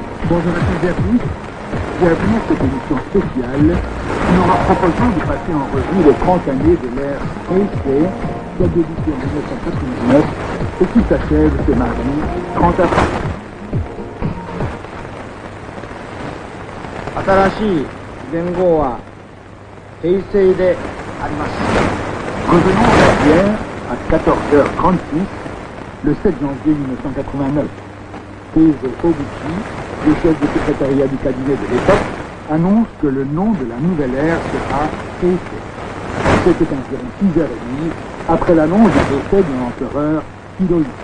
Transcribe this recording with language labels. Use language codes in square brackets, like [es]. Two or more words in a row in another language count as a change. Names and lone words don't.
[fr] Bonjour à toutes et à tous. Bienvenue à cette émission spéciale. Nous leur proposons de passer en revue les 30 années de l'ère Heisei, qui a débuté en 1989 et qui s'achève ce mardi 30 avril. [ja] 新しい元号は平成であります。 [fr] Revenons en arrière à 14h36, le 7 janvier 1989. Keizo Oguchi, le chef du secrétariat du cabinet de l'époque, annonce que le nom de la nouvelle ère sera Heisei. C'était environ 6h30 après l'annonce du décès de l'empereur Hirohito.